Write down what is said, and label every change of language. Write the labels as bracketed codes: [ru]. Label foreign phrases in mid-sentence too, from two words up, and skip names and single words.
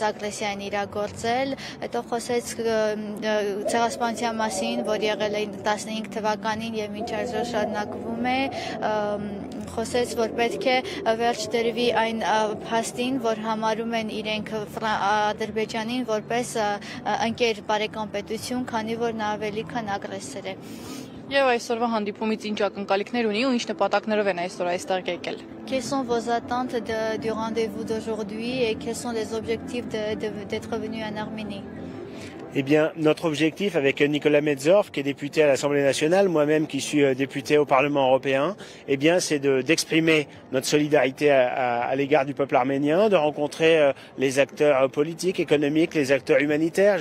[hy] ագրեսիա են իրագործել, հետո խոսեց ցեղասպանության մասին, որ եղել է 15 թվականին եւ մինչ այսօր շարունակվում է, խոսեց, որ պետք է վերջ դրվի այն փաստին, որ համարում են իրենք Ադրբեջանին որպես ընկեր բարեկամ պետություն, քանի որ նա ավելի քան ագրեսոր է։ Եվ այսօրվա հանդիպումից ինչ ակնկալիքներ ունի ու ինչ նպատակներով են այսօր այստեղ եկել։ [fr] Quelles sont vos attentes du rendez-vous d'aujourd'hui et quels sont les objectifs d'être venu en Arménie? Eh bien, notre objectif avec Nicolas Metzdorf, qui est député à l'Assemblée nationale, moi-même qui suis député au Parlement européen, eh bien, c'est d'exprimer notre solidarité à l'égard du peuple arménien, de rencontrer les acteurs politiques, économiques, les acteurs humanitaires.